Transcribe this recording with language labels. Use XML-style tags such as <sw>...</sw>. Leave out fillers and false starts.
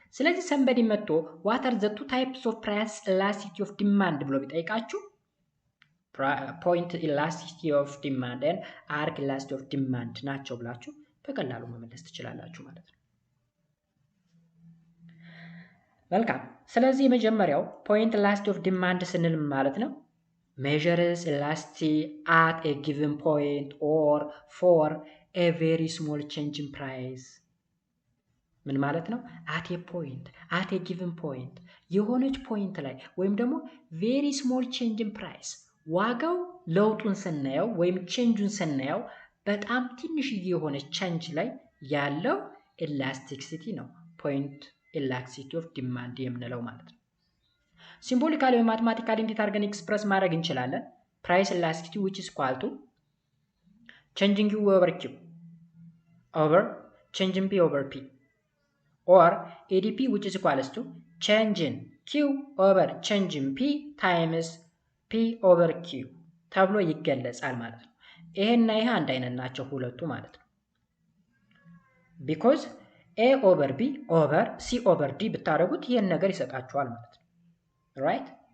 <en>ስለዚህ somebody መጥቶ what are the two types of price elasticity of demand</en> <am>ብሎ ቢጠይቃችሁ</am> <en>point elasticity of demand and arc elasticity of demand</en> <am>ናቸው ብላችሁ በቀላሉ መመለስ ትችላላችሁ ማለት ነው። መልካም። ስለዚህ የመጀመሪያው</am> <en>point elasticity of demand ስንል ማለት ነው measures elasticity at a given point or for a very small change in price.</en> <am>ምን ማለት ነው?</am> <en>at a given point</en> <am>የሆነች ፖይንት ላይ ወይም ደግሞ</am> <en>very small change in price</en> <am>ዋጋው ለውጡን ስናየው ወይም ቼንጁን ስናየው በጣም ትንሽዬ የሆነ ቼንጅ ላይ ያለው ኤላስቲሲቲ ነው</am> <en>point elasticity of demand</en> <am>የምንለው ማለት ነው። ሲምቦሊካሊ ወይ ማቴማቲካሊ እንዴት አድርገን ኤክስፕረስ ማድረግ እንችላለን?</am> <en>price elasticity which is equal to changing U over Q over change in P over P, or ADP which is equals to change in Q over change in P times P over Q</en> <am>ተብሎ ይገለጻል ማለት ነው።</am> <en>ይሄና ይሄ አንድ አይነት ናቸው ሁለቱ ማለት ነው። ቢኮዝ A over B over C over D ብታደርጉት ይሄን ነገር ይሰጣችኋል ማለት ነው። ራይት</en>